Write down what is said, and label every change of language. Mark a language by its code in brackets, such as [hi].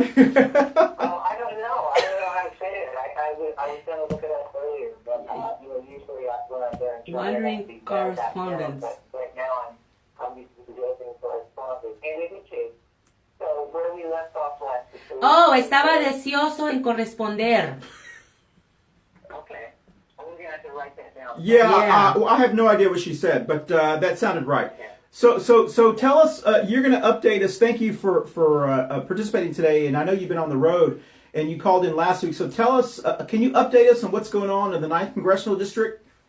[en] I don't know. I don't know how to say it. I was going to look it up earlier, but usually when I'm there in Wandering correspondence. But right now I'm used to roving correspondence. In any case, so where we left off last week. [es] Oh, estaba deseoso en corresponder. [en] Okay. We're going to have to write that down. Yeah. I have no idea what she said, but that sounded right. Okay. So tell us. You're going to update us. Thank you for participating today, and I know you've been on the road and you called in last week. So tell us. Can you update us on what's going on in the 9th Congressional District?